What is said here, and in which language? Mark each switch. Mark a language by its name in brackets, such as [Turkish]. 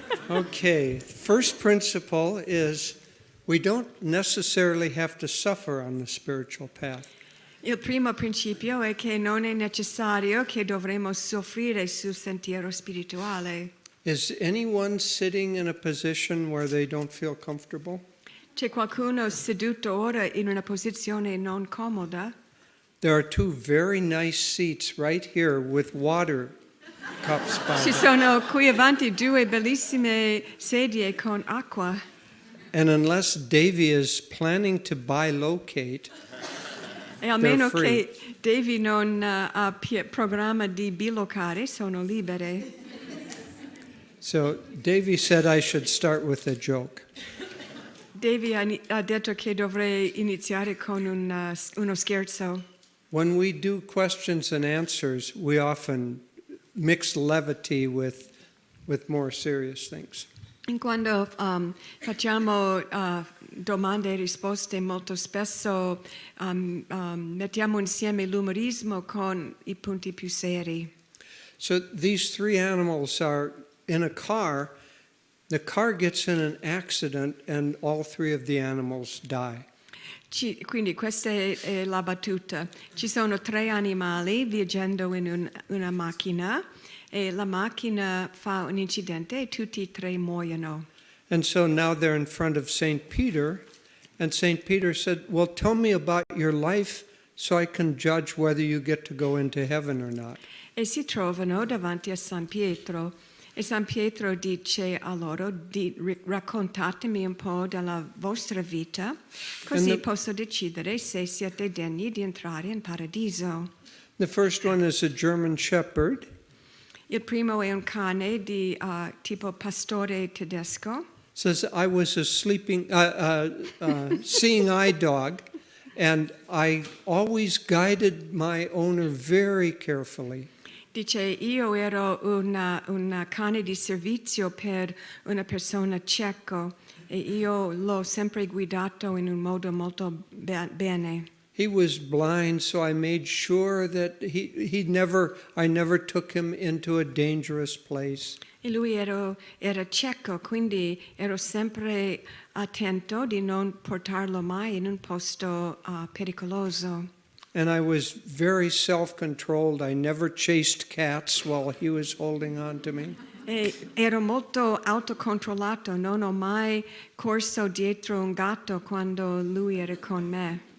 [English] Okay, first principle is we don't necessarily have to suffer on the spiritual path. [Italian] Il primo principio è che non è necessario che dovremo soffrire sul sentiero spirituale. [English] Is anyone sitting in a position where they don't feel comfortable? [Italian] C'è qualcuno seduto ora in una posizione non comoda? [English] There are two very nice seats right here with water cups by [Italian] Ci [English] them. [Italian] sono qui avanti due bellissime sedie con acqua. [English] And unless Devi is planning to bilocate, [Italian] E almeno [English] free. [Italian] che Devi non ha programma di bilocare, sono libere. [English] so Devi said I should start with a joke. [Italian] Devi ha detto che dovrei iniziare con uno scherzo. [English] When we do questions and answers, we often mix levity with more serious things. [Italian] Quando facciamo domande e risposte, molto spesso mettiamo insieme l'umorismo con i punti più seri. [English] So these three animals are in a car. The car gets in an accident and all three of the animals die. [Italian] Quindi questa è la battuta. Ci sono tre animali viaggiando in una macchina e la macchina fa un incidente e tutti e tre muoiono. [English] And so now they're in front of St. Peter, and St. Peter said, well, tell me about your life so I can judge whether you get to go into heaven or not. [Italian] E si trovano davanti a San Pietro. E San Pietro dice a loro, raccontatemi un po' della vostra vita, così posso decidere se siete degni di entrare in paradiso. [English] The first one is a German shepherd. [Italian] Il primo è un cane di tipo pastore tedesco. [English] Says, I was a seeing eye dog, and I always guided my owner very carefully. [Italian] Dice, io ero una cane di servizio per una persona cieco e io l'ho sempre guidato in un modo molto bene. [English] He was blind, so I made sure that I never took him into a dangerous place. [Italian] E lui era cieco, quindi ero sempre attento di non portarlo mai in un posto pericoloso. [English] And I was very self-controlled. I never chased cats while he was holding on to me. [Italian] E ero molto autocontrollato, non ho mai corso dietro un gatto quando lui era con me.